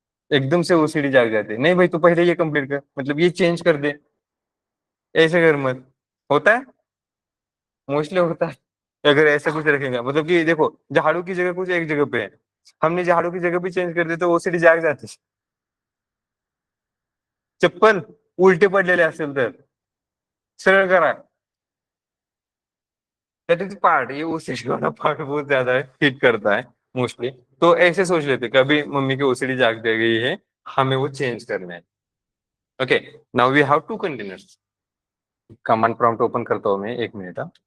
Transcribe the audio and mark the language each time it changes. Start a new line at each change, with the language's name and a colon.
Hindi: एकदम से ओसीडी जाग जाती है, नहीं भाई तू पहले ये कंप्लीट कर, मतलब ये चेंज कर दे, ऐसे कर मत। होता है, मोस्टली होता है। अगर ऐसा कुछ रखेगा, मतलब कि देखो, झाड़ू की जगह कुछ एक जगह पे है, हमने झाड़ू की जगह भी चेंज कर दी तो ओसीडी जाग जाती।
Marathi: चप्पल उलटे पडलेले असेल तर सरळ करा।
English: that is part,
Hindi: ये ओसीडी वाला पार्ट बहुत ज्यादा हिट करता है मोस्टली। तो ऐसे सोच लेते कभी मम्मी की ओसीडी जाग गई है, हमें वो चेंज करना है।
English: Okay, now we have two containers.
Hindi: Command prompt open करता हूँ मैं, एक मिनट।